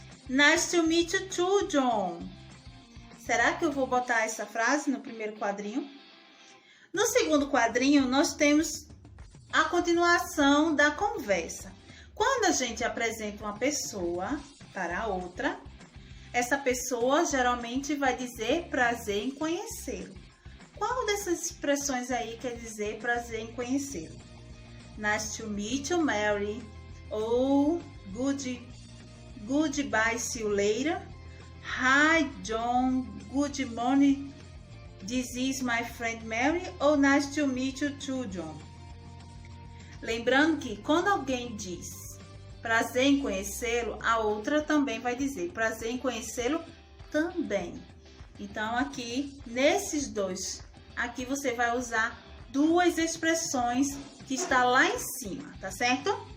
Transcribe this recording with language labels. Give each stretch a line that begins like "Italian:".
English: Nice to meet you too, John.
Portuguese: Será que eu vou botar essa frase no primeiro quadrinho? No segundo quadrinho, nós temos a continuação da conversa. Quando a gente apresenta uma pessoa para a outra, essa pessoa geralmente vai dizer prazer em conhecê-lo. Qual dessas expressões aí quer dizer prazer em conhecê-lo?
English: Nice to meet you, Mary. Ou goodbye, see you later. Hi, John. Good morning. This is my friend Mary. Ou nice to meet you too, John.
Portuguese: Lembrando que quando alguém diz prazer em conhecê-lo, a outra também vai dizer prazer em conhecê-lo também. Então, aqui, nesses dois, aqui você vai usar duas expressões que está lá em cima, tá certo?